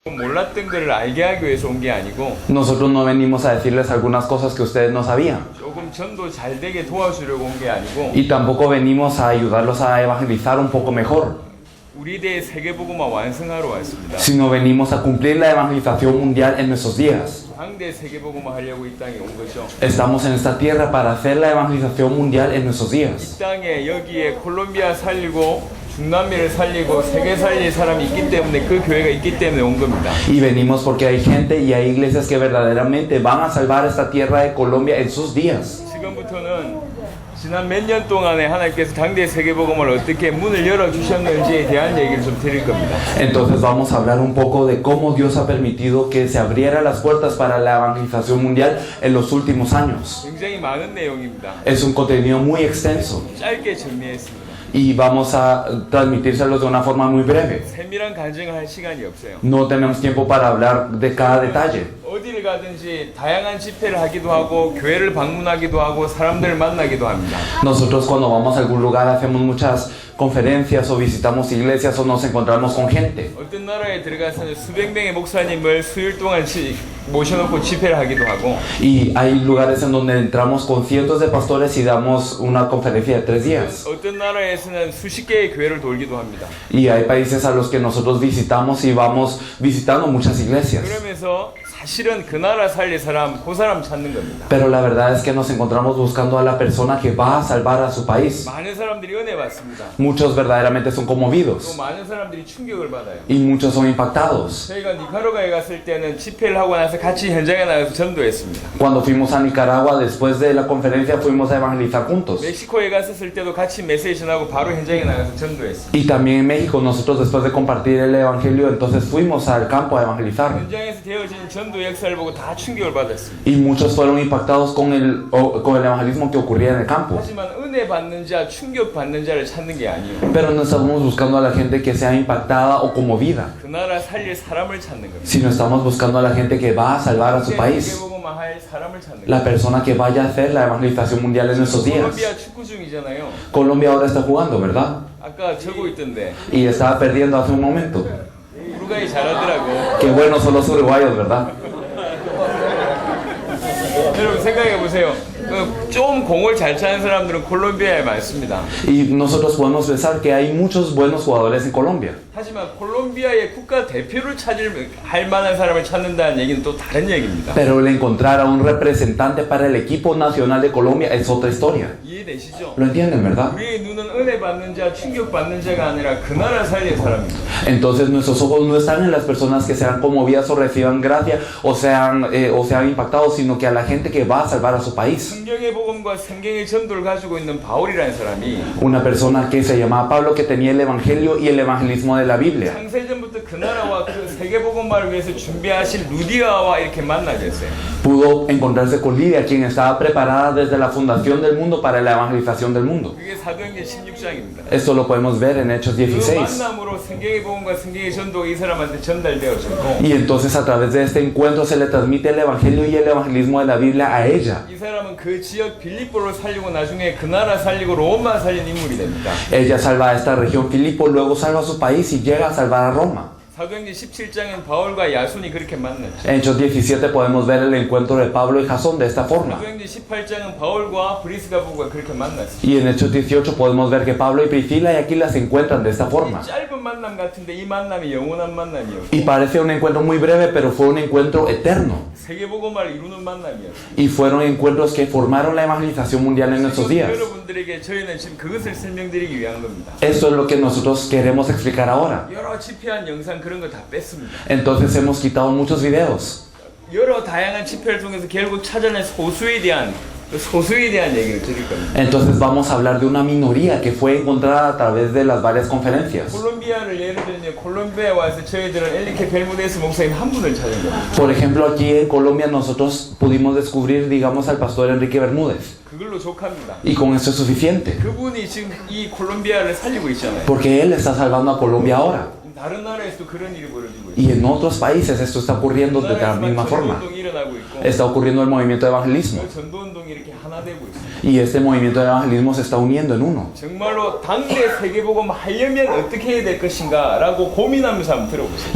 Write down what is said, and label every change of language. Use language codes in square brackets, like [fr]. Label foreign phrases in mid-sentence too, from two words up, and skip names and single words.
[ko] 몰랐던 거를 알게 하기 위해서 온 게 아니고 [es] Nosotros no venimos a decirles algunas cosas que ustedes no sabían. [ko] 조금 전도 잘 되게 도와주려고 온 게 아니고 [es] Y tampoco venimos a ayudarlos a evangelizar un poco mejor, [ko] 우리 대의 세계복음화 완성하러 왔습니다. [es] sino venimos a cumplir la evangelización mundial en nuestros días. [ko] 황대 세계복음화 하려고 이 땅에 온 거죠. [es] Estamos en esta tierra para hacer la evangelización mundial en nuestros días. [ko] 이 땅에 여기에 콜롬비아 살리고 중남미를 살리고 세계 살릴 사람이 있기 때문에 그 교회가 있기 때문에 온 겁니다. [es] Y venimos porque hay gente y hay iglesias que verdaderamente van a salvar esta tierra de Colombia en sus días. [ko] 지금부터는 지난 몇 년 동안에 하나님께서 당대 세계복음을 어떻게 문을 열어주셨는지에 대한 얘기를 좀 드릴 겁니다. [es] Entonces vamos a hablar un poco de cómo Dios ha permitido que se abrieran las puertas para la evangelización mundial en los últimos años. [ko] 굉장히 많은 내용입니다. [es] Es un contenido muy extenso [ko] 짧게 정리했습니다. [es] y vamos a transmitírselos de una forma muy breve. [ko] 세밀한 간증을 할 시간이 없어요. [es] No tenemos tiempo para hablar de cada detalle. [ko] 어디를 가든지 다양한 집회를 하기도 하고 교회를 방문하기도 하고 사람들을 만나기도 합니다. [es] Nosotros cuando vamos a algún lugar hacemos muchas conferencias o visitamos iglesias o nos encontramos con gente. [ko] 어떤 나라에 들어가서는 수백 명의 목사님을 수일 동안 모셔놓고 집회를 하기도 하고 [es] Y hay lugares en donde entramos con cientos de pastores y damos una conferencia de 3 días. [ko] 어떤 나라에서는 수십 개의 교회를 돌기도 합니다. [es] Y hay países a los que nosotros visitamos y vamos visitando muchas iglesias. [ko] 그러면서 사실은 그 나라 살릴 사람, 그 사람 찾는 겁니다. [es] Pero la verdad es que nos encontramos buscando a la persona que va a salvar a su país. [ko] 많은 사람들이 은혜 받습니다. [es] Muchos verdaderamente son [ko] 또 [es] conmovidos [ko] 많은 사람들이 충격을 받아요. [es] y muchos son impactados. [ko] 저희가 니카라과에 갔을 때는 집회를 하고 나서 같이 현장에 나가서 전도했습니다. [es] Cuando fuimos a Nicaragua, después de la conferencia, fuimos a evangelizar juntos. [ko] 멕시코에 갔을 때도 같이 메시지 전하고 바로 현장에 나가서 전도했습니다. [es] Y también en México, nosotros después de compartir el evangelio, entonces fuimos al campo a evangelizar. [ko] 현장에서 되어진 전도 역사를 보고 다 충격을 받았습니다. [es] Y muchos fueron impactados con el evangelismo que ocurría en el campo. [ko] 하지만 은혜 받는 자, 충격 받는 자를 찾는 게 아니에요. [es] Pero no estamos buscando a la gente que sea impactada o conmovida, [ko] 그 나라 살릴 사람을 찾는 겁니다. [es] sino estamos buscando a la gente que va a salvar a su país. [ko] 세계복음화 할 사람을 찾는 [es] La [ko] 겁니다. [es] persona que vaya a hacer la evangelización mundial en estos días. [ko] 콜롬비아 축구 중이잖아요. [es] Colombia ahora está jugando, ¿verdad? [ko] 아까 적고 있던데 [es] Y estaba perdiendo hace un momento. [ko] 우루과이 잘하더라고. [es] Qué buenos son los uruguayos, ¿verdad? [ko] 여러분 생각해 보세요. 좀 공을 잘 차는 사람들은 콜롬비아에 많습니다. [es] Y nosotros podemos pensar que hay muchos buenos jugadores en Colombia. [ko] 하지만 콜롬비아의 국가 대표를 할 만한 사람을 찾는다는 얘기는 또 다른 얘기입니다. [es] Pero el encontrar a un representante para el equipo nacional de Colombia es otra historia. [ko] 이해되시죠? [es] ¿Lo entienden, verdad? [ko] 우리의 눈은 은혜 받는 자, 충격 받는 자가 아니라 그 나라 살릴 사람입니다. [es] Entonces nuestros ojos no están en las personas que sean conmovidas o reciban gracia o sean impactados, sino que a la gente que va a salvar a su país. [ko] 성경의 복음과 성경의 전도를 가지고 있는 바울이라는 사람이 [es] Una persona que se llamaba Pablo, que tenía el evangelio y el evangelismo de la Biblia. [ko] 창세전부터 그 나라와 그 세계 복음화를 위해서 준비하신 루디아와 이렇게 만나게 됐어요. [es] Pudo encontrarse con Lidia, quien estaba preparada desde la fundación del mundo para la evangelización del mundo. [ko] 그게 사도행전 16장입니다. [es] Esto lo podemos ver en Hechos [ko] 그 [es] 16. [ko] 만남으로 성경의 복음과 성경의 전도가 이 사람한테 전달되어졌고 [es] Y entonces a través de este encuentro se le transmite el evangelio y el evangelismo de la Biblia a ella. [ko] 이 사람은 그 지역 빌립보를 살리고 나중에 그 나라 살리고 로마 살린 인물이 됩니다. [es] Ella salva a esta región Filipo, luego salva a su país y llega a salvar a Roma. [ko] 사도행전 17장은 바울과 야손이 그렇게 만났죠. [es] En Hechos 17 podemos ver el encuentro de Pablo y Jasón de esta forma. [ko] 사도행전 18장은 바울과 브리스가 부부가 그렇게 만났어요. [es] Y en Hechos 18 podemos ver que Pablo y Priscila y Aquila se encuentran de esta forma. [ko] 짧은 만남 같은데 이 만남이 영원한 만남이었고 [es] Y parece un encuentro muy breve, pero fue un encuentro eterno. [ko] 세계복음화를 이루는 만남이었어요. [es] Y fueron encuentros que formaron la evangelización mundial en nuestros días. [ko] 여러분들에게 저희는 지금 그것을 설명드리기 위한 겁니다. [es] Esto es lo que nosotros queremos explicar ahora. [ko] 여러 집회한 영상 그런 거 다 뺐습니다. [es] Entonces hemos quitado muchos videos. [ko] 여러 다양한 집회를 통해서 결국 찾아낸 소수에 대한 얘기를 드릴 겁니다. [es] Entonces vamos a hablar de una minoría que fue encontrada a través de las varias conferencias. [ko] 콜롬비아를 예를 들면 콜롬비아에 와서 저희들은 엘리케 벨무데스 목사님 한 분을 찾은 겁니다. [es] Por ejemplo, aquí en Colombia nosotros pudimos descubrir, digamos, al pastor Enrique Bermúdez. [ko] 그걸로 족합니다. [es] Y con esto es suficiente. [ko] 그분이 지금 이 콜롬비아를 살리고 있잖아요. [es] Porque él está salvando a Colombia ahora. [ko] 다른 나라에서도 그런 일이 벌어지고 있어요. [es] Y en otros países esto está ocurriendo de la misma forma. [ko] 전도운동이 일어나고 있고 [es] Está ocurriendo el movimiento de evangelismo. [ko] 그 전도운동이 이렇게 하나 되고 있어요. [es] Y este movimiento de evangelismo se está uniendo en uno. [ko] 정말로 당대 세계복음 하려면 어떻게 해야 될 것인가 라고 고민하면서 한번 들어보세요.